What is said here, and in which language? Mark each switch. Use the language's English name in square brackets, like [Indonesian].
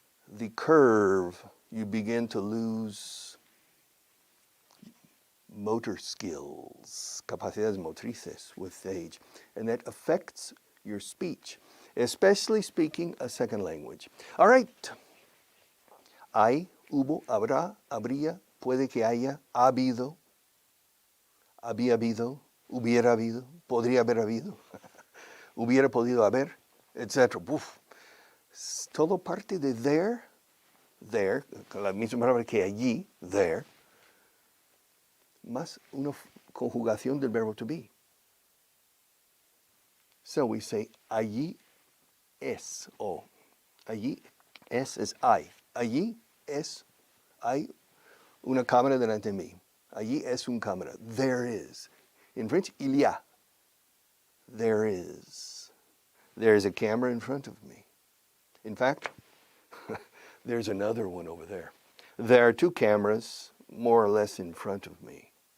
[English] The curve, you begin to lose motor skills, [Spanish] capacidades motrices [English] with age, and that affects your speech, especially speaking a second language. All right. [Spanish] Hay, hubo, habrá, habría, puede que haya, ha habido, había habido, hubiera habido, podría haber habido, hubiera podido haber, etc. Uf. Todo parte de there, con la misma palabra que allí, there, más una conjugación del verbo to be. [English] So we say, [Spanish] allí es, o allí es hay. Allí hay una cámara delante de mí. Allí es una cámara. [English] There is. In French, [French] il y a. [English] There is. There is a camera in front of me. In fact, There's another one over there. There are two cameras more or less in front of me.